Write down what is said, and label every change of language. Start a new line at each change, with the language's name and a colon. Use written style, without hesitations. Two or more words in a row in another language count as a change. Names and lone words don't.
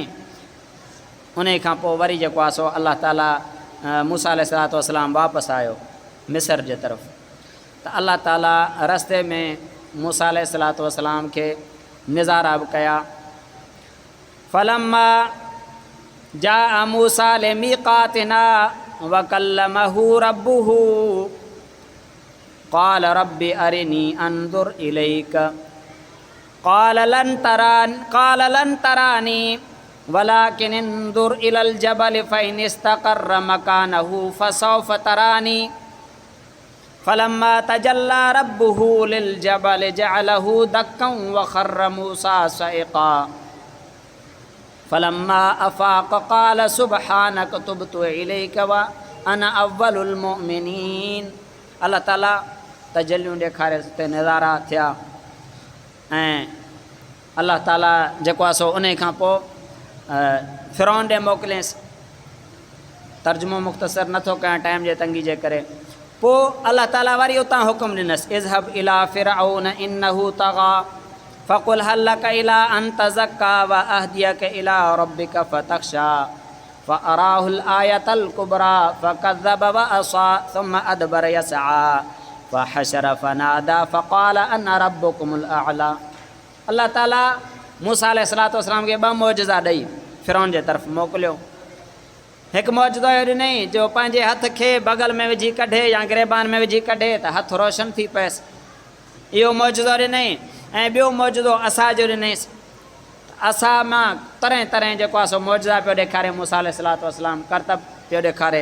Sindhi: उन खां पोइ वरी जेको आहे सो अलाह ताला मूसा
Arabic: عليه الصلاة والسلام
Sindhi: वापसि आयो मिस्र जे तरफ़। त अलाह ताला रस्ते में मूसा
Arabic: عليه الصلاة والسلام
Sindhi: खे निज़ारा बि कया।
Arabic: فلما جاء موسى لميقاتنا وكلمه ربه قال رب أرني أنظر إليك قال لن تراني ولكن انظر إلى الجبل فإن استقر مكانه فسوف تراني فلما تجلى ربه للجبل جعله دكا وخر موسى صعقا فلما أفاق قال سبحانك تبت إليك وأنا أول المؤمنين.
Sindhi: अल्लाह ताला तजल्लियूं ॾेखारे ते नज़ारा थिया ऐं अल्लाह ताला जेको आहे सो उन खां पोइ फ़िरौन ॾे मोकिलियसि। तर्जुमो मुख़्तसर नथो कयां टाइम जे तंगी जे करे। पोइ अल्लाह ताला वरी उतां हुकुम ॾिनसि,
Arabic: اذهب إلى فرعون إنه طغى فقل هل لك إلى أن تزكى وأهديك إلى ربك فتخشى فأراه الآية الكبرى فكذب وعصى ثم أدبر يسعى فحشر فنادى فقال أنا ربكم الأعلى.
Sindhi: अल्लाह ताला मूसा
Arabic: عليه الصلاة والسلام
Sindhi: खे 2 मौजज़ा ॾेई फ़िरौन जे तरफ़ मोकिलियो। हिकु मौजज़ो इहो ॾिनई जो पंहिंजे हथ खे बग़ल में विझी कढे या गिरेबान में विझी कढे त हथु रोशन थी पएसि, इहो मौजज़ो ॾिनई। ऐं ॿियो मौजज़ो असा जो ॾिनईसि। असा मां तरह तरह जेको आहे सो मौजज़ा पियो ॾेखारे मूसा
Arabic: عليه الصلاة والسلام,
Sindhi: करतब पियो ॾेखारे।